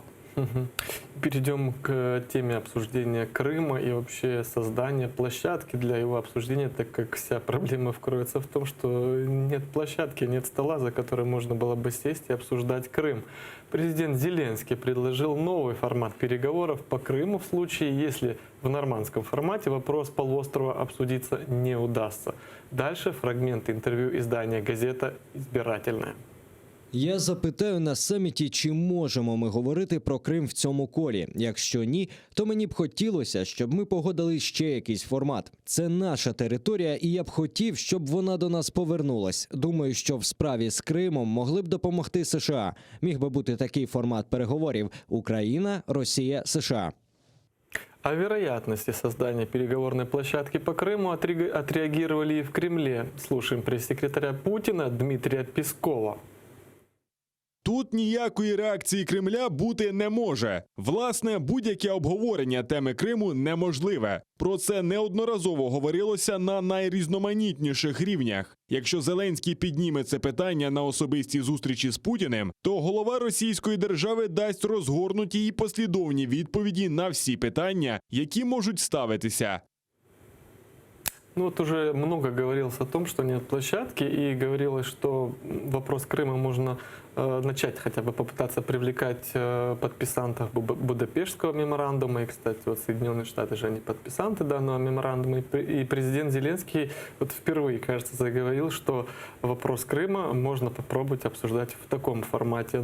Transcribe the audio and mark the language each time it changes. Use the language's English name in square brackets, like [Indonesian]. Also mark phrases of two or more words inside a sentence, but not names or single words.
[Russian] Перейдем к теме обсуждения Крыма и вообще создания площадки для его обсуждения, так как вся проблема вкроется в том, что нет площадки, нет стола, за которым можно было бы сесть и обсуждать Крым. Президент Зеленский предложил новый формат переговоров по Крыму в случае, если в нормандском формате вопрос полуострова обсудиться не удастся. Дальше фрагмент интервью издания «Газета Избирательная». [Ukrainian] Я запитаю на саміті, чи можемо ми говорити про Крим в цьому колі. Якщо ні, то мені б хотілося, щоб ми погодили ще якийсь формат. Це наша територія, і я б хотів, щоб вона до нас повернулась. Думаю, що в справі з Кримом могли б допомогти США. Міг би бути такий формат переговорів: Україна, Росія, США. [Russian] О вероятности создания переговорной площадки по Крыму отреагировали и в Кремле. Слушаем пресс-секретаря Путина Дмитрия Пескова. [Ukrainian] Тут ніякої реакції Кремля бути не може. Власне, будь-яке обговорення теми Криму неможливе. Про це неодноразово говорилося на найрізноманітніших рівнях. Якщо Зеленський підніме це питання на особистій зустрічі з Путіним, то голова російської держави дасть розгорнуті і послідовні відповіді на всі питання, які можуть ставитися. [Russian] Ну вот уже много говорилось о том, что нет площадки, и говорилось, что вопрос Крыма можно начать хотя бы попытаться привлекать подписантов Будапештского меморандума. И, кстати, вот Соединенные Штаты же они подписанты данного меморандума. И президент Зеленский вот впервые, кажется, заговорил, что вопрос Крыма можно попробовать обсуждать в таком формате.